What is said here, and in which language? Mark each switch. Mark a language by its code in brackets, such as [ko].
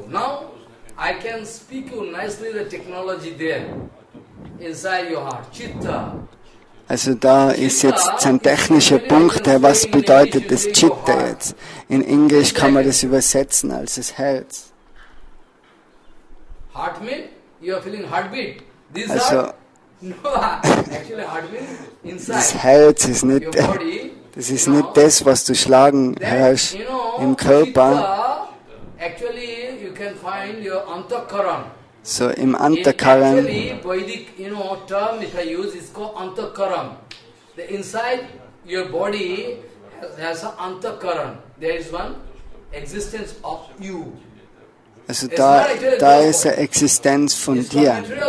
[en] Now I can speak you nicely the technology there, inside your heart, Chitta. [de] Also da ist jetzt ein technischer Punkt, was bedeutet das Chitta jetzt? In Englisch kann man das übersetzen als das Herz. [en] Heartbeat? You are feeling heartbeat. This also, heart? No, actually heartbeat inside. [de] Das Herz ist nicht, das ist nicht das, was du schlagen hörst im Körper. [en] Actually, you can find your antakaran. [de] So im Antakaran. [en] Actually, Vedic, term which I use is called antakaran. The inside your body has an antakaran. There is one existence of you. [de] Also da ist eine Existenz von dir.